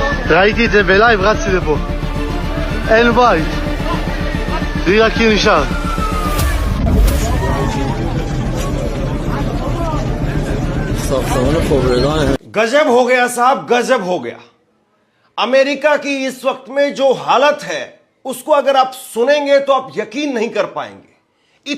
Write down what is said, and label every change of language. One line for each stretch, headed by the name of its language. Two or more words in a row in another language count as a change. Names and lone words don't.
Hebrew: ראיתי את זה בלייב, רצתי לפה. אין בית. תראי רק כאילו נשאר.
Hindi: गजब हो गया साहब, गजब हो गया। अमेरिका की इस वक्त में जो हालत है उसको अगर आप सुनेंगे तो आप यकीन नहीं कर पाएंगे।